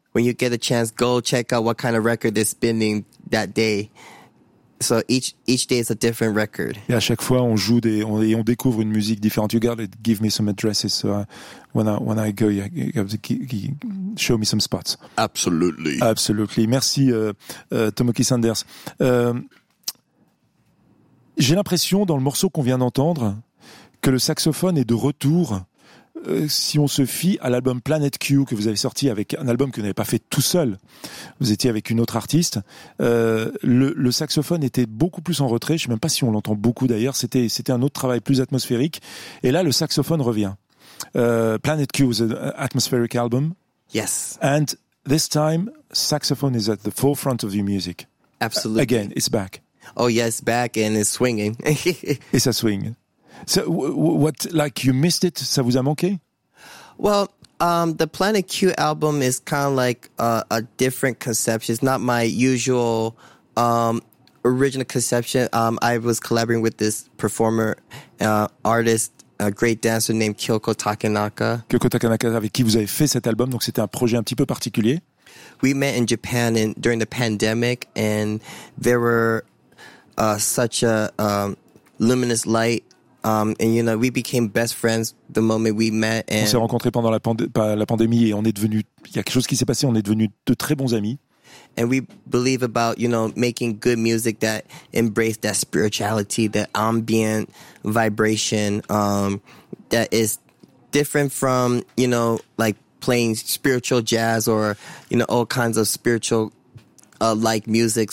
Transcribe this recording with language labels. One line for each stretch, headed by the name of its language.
English: When you get a chance, go check out what kind of record they're spinning that day. So each day is a different record.
French: Et à chaque fois, on joue on découvre une musique différente.
English: You gotta give me some addresses when I go. You have to show me some spots. Absolutely. Absolutely.
French: Merci,
English: Tomaki Sanders.
French: J'ai l'impression, dans le morceau qu'on vient d'entendre, que le saxophone est de retour si on se fie à l'album Planet Q que vous avez sorti, avec un album que vous n'avez pas fait tout seul. Vous étiez avec une autre artiste. Le saxophone était beaucoup plus en retrait. Je ne sais même pas si on l'entend beaucoup d'ailleurs. C'était un autre travail plus atmosphérique. Et là, le saxophone revient.
English: Planet Q was an atmospheric album. Yes. And this time, saxophone is at the forefront of your music. Absolutely. Again, it's back. Oh yes, back and it's swinging. It's a swing. So what, like you missed it?
French: Ça vous a manqué?
English: Well, the Planet Q album is kind of like a different conception. It's not my usual original conception. I was collaborating with this performer, artist, a great dancer named Kyoko Takenaka.
French: Kyoko Takenaka, avec qui vous avez fait cet album, donc c'était un projet un petit peu particulier.
English: We met in Japan during the pandemic and there were such a luminous light, and you know we became best friends the moment we met. And
French: on s'est rencontrés pendant la pandémie et on est devenus. Il y a quelque chose qui s'est passé. On est devenus de très bons amis.
English: And we believe about, you know, making good music that embrace that spirituality, that ambient vibration, that is different from, you know, like playing spiritual jazz or, you know, all kinds of spiritual, like music.